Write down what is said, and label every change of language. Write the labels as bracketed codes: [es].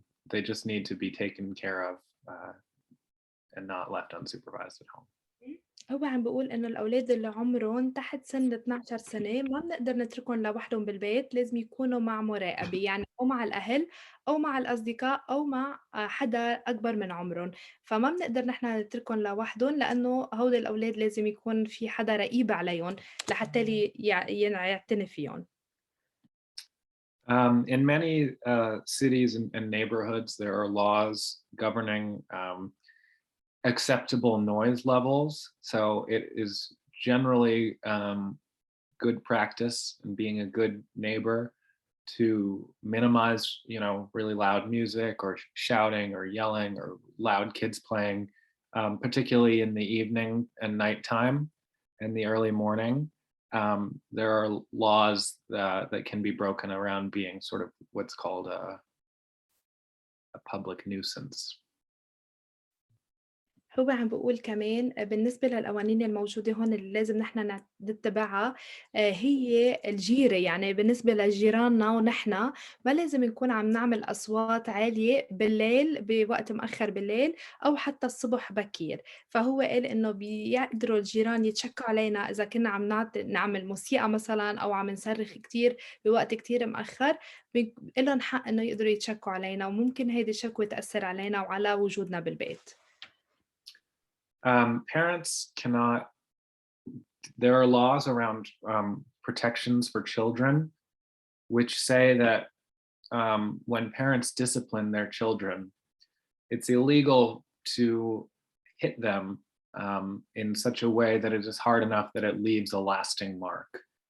[en] They just need to be taken care of and not left unsupervised at home. [ar] هو عم بيقول إنه الأولاد اللي عمرهم تحت سن 12 سنة ما بنقدر نتركهم لوحدهم بالبيت، لازم يكونوا مع مراقبة، يعني أو مع الأهل أو مع الأصدقاء أو مع حدا أكبر من عمرهم، فما بنقدر نحن نتركهم لوحدهم لأنه هول الأولاد لازم يكون في حدا رقيب عليهم لحتى يعتني فيهم. [en] In many cities and neighborhoods, there are laws governing acceptable noise levels. So it is generally good practice and being a good neighbor to minimize, really loud music or shouting or yelling or loud kids playing, particularly in the evening and nighttime and the early morning. There are laws that can be broken around being sort of what's called a public nuisance. [ar] هو عم بيقول كمان بالنسبة للقوانين الموجودة هون اللي لازم نحن نتبعها هي الجيرة، يعني بالنسبة لجيراننا ونحن ما لازم نكون عم نعمل أصوات عالية بالليل بوقت مأخر بالليل أو حتى الصبح بكير، فهو قال إنه بيقدروا الجيران يتشكوا علينا إذا كنا عم نعمل موسيقى مثلا أو عم نصرخ كتير بوقت كتير مأخر، إلهم حق إنه يقدروا يتشكوا علينا وممكن هيدي الشكوى تأثر علينا وعلى وجودنا بالبيت. [en] Parents cannot, there are laws around protections for children, which say that when parents discipline their children, it's illegal to hit them in such a way that it is hard enough that it leaves a lasting mark.